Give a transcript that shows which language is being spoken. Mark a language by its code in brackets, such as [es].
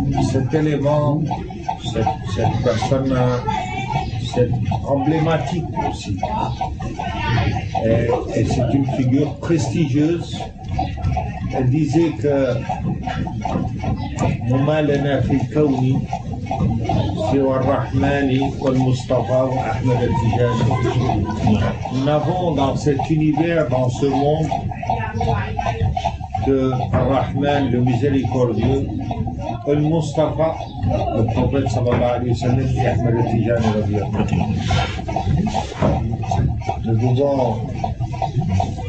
[fr] Cet élément, cette personne, c'est emblématique aussi. Et c'est une figure prestigieuse. Elle disait que [ar] وما لنا في الكون سوى الرحمن والمصطفى وأحمد التجاني. [fr] Nous n'avons dans cet univers, dans ce monde, que Ar-Rahman, le miséricordieux, le Mustafa, le prophète sallallahu alayhi wa sallam, et Ahmed al-Tijani radiyallahu anhu.